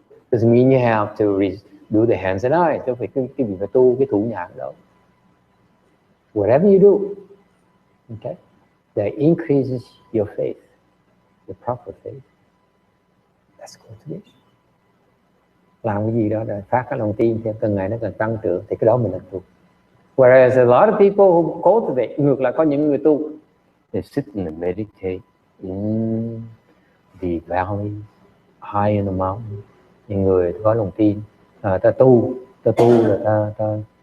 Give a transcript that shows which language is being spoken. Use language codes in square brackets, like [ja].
[en] Doesn't mean you have to do the hands and eyes. [vi] Không phải quý vị phải tu cái thủ nhãn đâu. [en] Whatever you do, okay, that increases your faith, the proper faith. That's cultivation. [vi] Làm cái gì đó để phát cái lòng tin theo từng ngày nó cần tăng trưởng, thì cái đó mình là tu. [en] Whereas a lot of people who cultivate, [vi] ngược lại có những người tu, [en] they sit and meditate in the valley, high in the mountain. [vi] Những người có lòng tin, ta tu là ta